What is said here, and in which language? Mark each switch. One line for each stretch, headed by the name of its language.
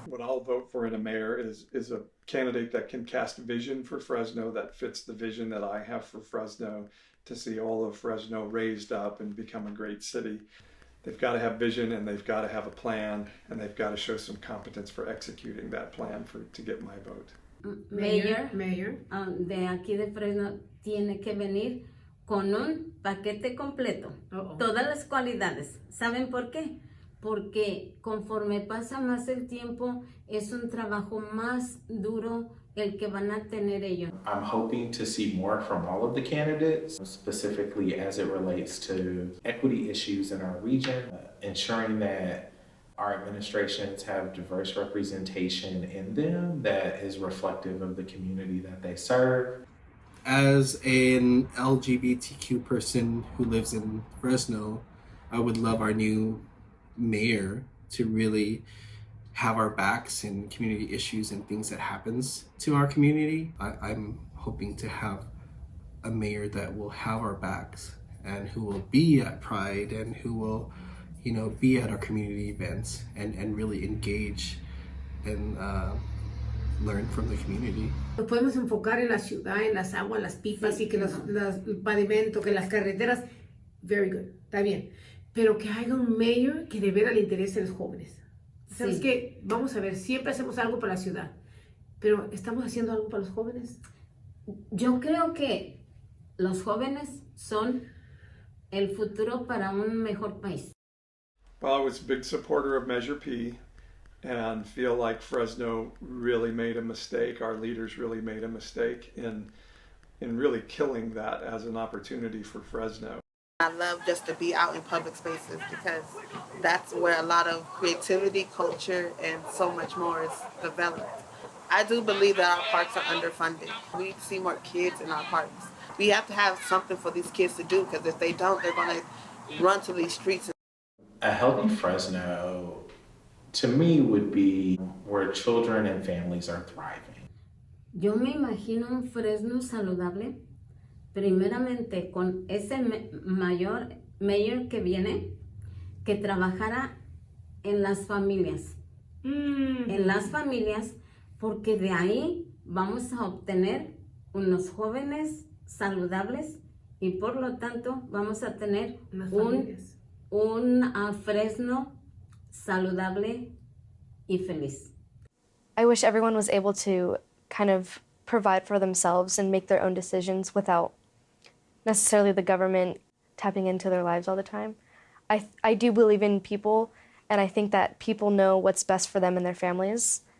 English: What I'll vote for in a mayor is a candidate that can cast vision for Fresno, that fits the vision that I have for Fresno, to see all of Fresno raised up and become a great city. They've got to have vision, and they've got to have a plan, and they've got to show some competence for executing that plan to get my vote.
Spanish: Mayor de aquí de Fresno tiene que venir con un paquete completo. Todas las cualidades. ¿Saben por qué? Porque conforme pasa más el tiempo, es un trabajo más duro el que van a tener ellos.
English: I'm hoping to see more from all of the candidates, specifically as it relates to equity issues in our region, ensuring that our administrations have diverse representation in them that is reflective of the community that they serve. As an LGBTQ person who lives in Fresno, I would love our new mayor to really have our backs in community issues and things that happens to our community. I'm hoping to have a mayor that will have our backs and who will be at Pride and who will, be at our community events and really engage and learn from the community.
Spanish: Nos podemos enfocar en la ciudad, en las aguas, las pipas y que el pavimento, que las carreteras.
English: Very good,
Spanish: está bien. Pero que haya un mayor que de veras le interese a los jóvenes. ¿Sabes qué? Vamos a ver, siempre hacemos algo para la ciudad, pero ¿estamos haciendo algo para los jóvenes? Yo creo que los jóvenes son el futuro para un mejor país.
English: Well, I was a big supporter of Measure P. and feel like Fresno really made a mistake. Our leaders really made a mistake in really killing that as an opportunity for Fresno. I love just to be out in public spaces because that's where a lot of creativity, culture, and so much more is developed. I do believe that our parks are underfunded. We need to see more kids in our parks. We have to have something for these kids to do because if they don't, they're going to run to these streets. A healthy Fresno, to me, would be where children and families are thriving.
Spanish: Yo me imagino un Fresno saludable, primeramente con ese mayor que viene, que trabajara en las familias. En las familias, porque de ahí vamos a obtener unos jóvenes saludables y por lo tanto vamos a tener un Fresno saludable y feliz.
English: I wish everyone was able to kind of provide for themselves and make their own decisions without necessarily the government tapping into their lives all the time. I do believe in people, and I think that people know what's best for them and their families.